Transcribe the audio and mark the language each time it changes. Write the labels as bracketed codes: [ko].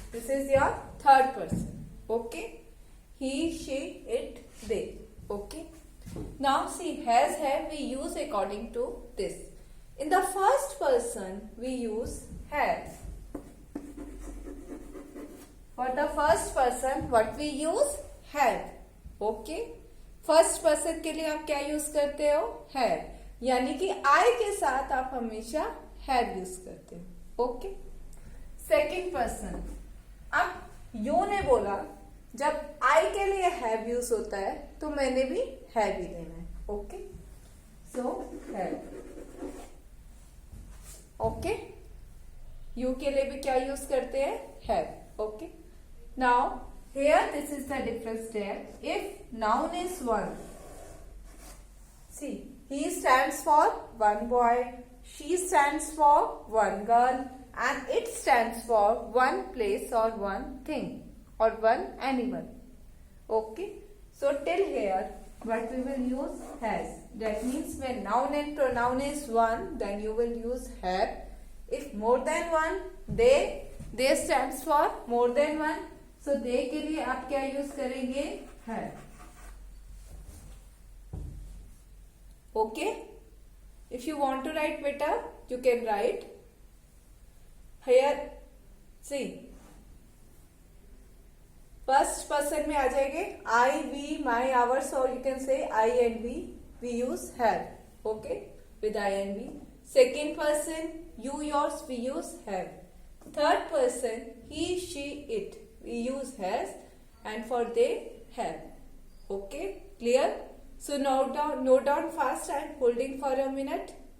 [en] This is your third person. Okay. He, she, it, they. Okay. Now see, has, have we use according to this. In the first person, we use have. For the first person, what we use? Have. Okay? [hi] First person के लिए आप क्या use करते हो? [en] Have. [hi] यानी कि I के साथ आप हमेशा have use करते हो. [en] Okay? Second person. [hi] अब you ने बोला, जब I के लिए have use होता है, तो मैंने भी have ही लेना है. [en] Okay? So, have. Okay. You [hi] के लिए भी क्या यूज करते हैं? [en] Have. Okay. Now here this is the difference there. If noun is one, see, he stands for one boy, she stands for one girl, and it stands for one place और one thing और one animal. Okay. So till here what we will use? Has. That means when noun and pronoun is one, then you will use have. If more than one, they stands for more than one. So they [hi] के लिए आप क्या use करेंगे? Have. Okay. [en] If you want to write बेटा, you can write here. See, first person [hi] में आ जाएंगे [en] I, we, my, ours, और you can say I and we use have. Okay, with I and we. Second person, you, yours, we use have. Third person, he, she, it, we use has, and for they, have. Okay, clear? So note down fast. I am holding for a minute.